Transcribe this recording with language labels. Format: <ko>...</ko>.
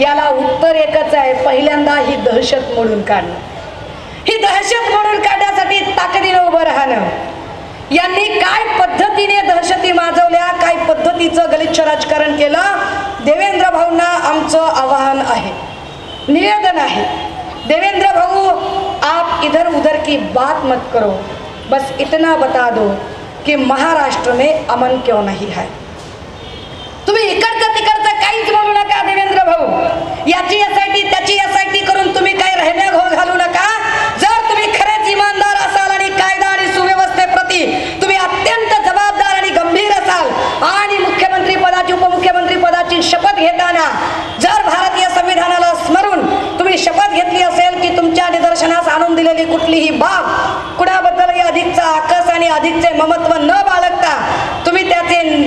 <mr>याला उत्तर एकच आहे, पहिल्यांदा ही दहशत मोडून काढणं. ही दहशत मोडून काढण्यासाठी ताकदीने उभं राहणं. यांनी काय पद्धतीने दहशती माजवल्या, काय पद्धतीचं गलिच्छ राजकारण केलं, देवेंद्र भाऊंना आमचं आवाहन आहे, निवेदन आहे।</mr> <hi>देवेंद्र भाऊ, आप इधर उधर की बात मत करो, बस इतना बता दो कि महाराष्ट्र में अमन क्यों नहीं है।</hi> <mr>तुम्ही इकडचं तिकडचं काहीच बोलू नका देवेंद्र भाऊ, याची एसआयटी त्याची एसआयटी करून तुम्ही काही रहम्या घोळ घालू नका। जर तुम्ही खरेच इमानदार असाल आणि कायदा आणि सुव्यवस्थेप्रती तुम्ही अत्यंत जबाबदार आणि गंभीर असाल आणि मुख्यमंत्री पदाची उपमुख्यमंत्री पदाची शपथ घेताना जर भारतीय संविधानाला स्मरून तुम्ही शपथ घेतली असेल की तुमच्या निदर्शनास आणून दिलेली कुठलीही बाब कुणाबद्दलही अधिकचा आकस आणि अधिकचे ममत्व न बाळगता तुम्ही त्याचे</mr>